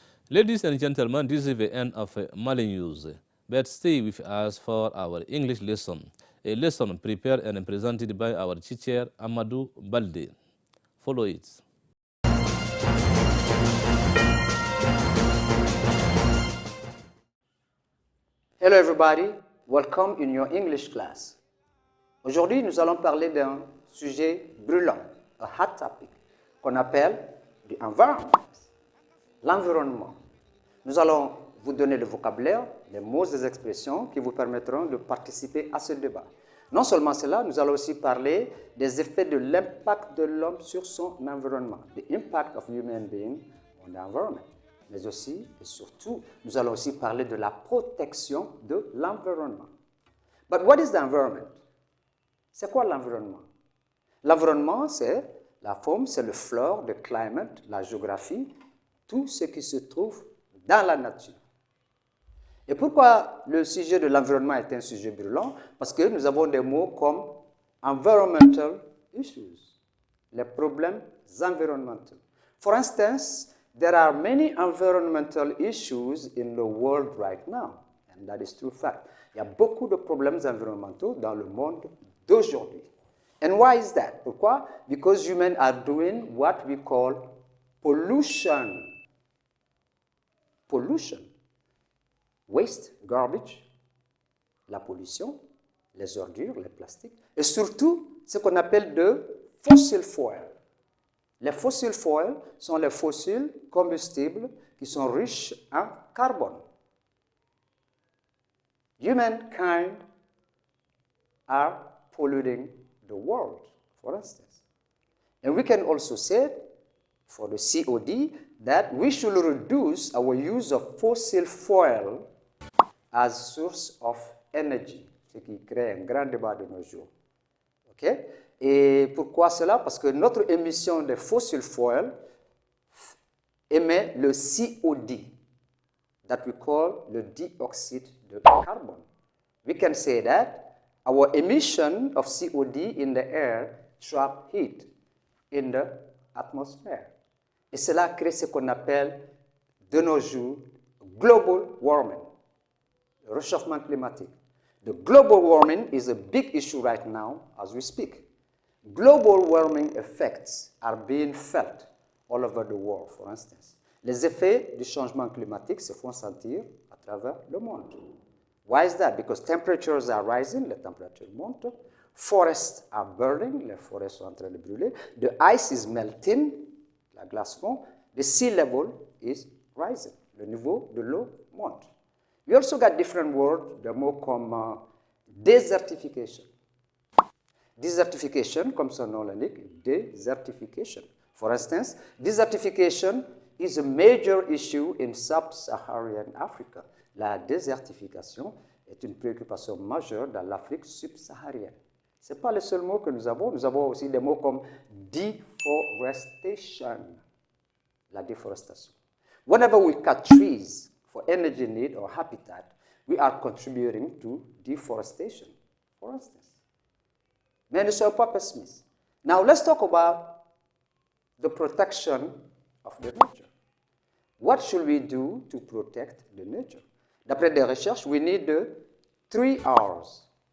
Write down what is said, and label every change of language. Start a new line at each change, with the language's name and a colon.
English: Ladies and gentlemen, this is the end of Mali News. But stay with us for our English lesson, a lesson prepared and presented by our teacher Amadou Balde. Follow it. Hello everybody, welcome in your English class.
French: Aujourd'hui, nous allons parler d'un sujet brûlant,
English: a hot topic,
French: qu'on appelle the environment, l'environnement. Nous allons vous donner le vocabulaire, les mots et les expressions qui vous permettront de participer à ce débat. Non seulement cela, nous allons aussi parler des effets de l'impact de l'homme sur son environnement,
English: the impact of human being on the environment.
French: Mais aussi et surtout, nous allons aussi parler de la protection de l'environnement.
English: But what is the environment?
French: C'est quoi l'environnement? L'environnement, c'est la forme, c'est le flore, le climate, la géographie, tout ce qui se trouve dans la nature. Et pourquoi le sujet de l'environnement est un sujet brûlant? Parce que nous avons des mots comme environmental issues, les problèmes environnementaux.
English: For instance, there are many environmental issues in the world right now, and that is true fact.
French: Il y a beaucoup de problèmes environnementaux dans le monde d'aujourd'hui.
English: And why is that?
French: Pourquoi?
English: Because humans are doing what we call pollution. Pollution. Waste, garbage,
French: la pollution, les ordures, les plastiques, et surtout ce qu'on appelle de fossil fuel. Les fossil fuels sont les fossiles combustibles qui sont riches en carbone.
English: Humankind are polluting the world, for instance. And we can also say, for the COD, that we should reduce our use of fossil fuel as source of energy,
French: ce qui crée un grand débat de nos jours. Okay? Et pourquoi cela? Parce que notre émission de fossil fuel émet le COD,
English: that we call
French: le dioxide de carbone.
English: We can say that our emission of COD in the air trap heat in the atmosphere.
French: Et cela crée ce qu'on appelle de nos jours global warming, le réchauffement climatique.
English: The global warming is a big issue right now as we speak. Global warming effects are being felt all over the world, for instance.
French: Les effets du changement climatique se font sentir à travers le monde.
English: Why is that? Because temperatures are rising,
French: les températures montent.
English: Forests are burning,
French: les forêts sont en train de brûler.
English: The ice is melting,
French: la glace fond.
English: The sea level is rising,
French: le niveau de l'eau monte.
English: We also got different words,
French: des mots comme
English: desertification.
French: Desertification, comme son nom l'indique, desertification.
English: For instance, desertification is a major issue in sub-Saharan Africa.
French: La désertification est une préoccupation majeure dans l'Afrique subsaharienne. Ce n'est pas le seul mot que nous avons aussi des mots comme deforestation, la déforestation.
English: Whenever we cut trees for energy need or habitat, we are contributing to deforestation, for instance.
French: Mais ne soyons pas pessimistes.
English: Now let's talk about the protection of the nature. What should we do to protect the nature?
French: D'après des recherches,
English: we need the 3 R's.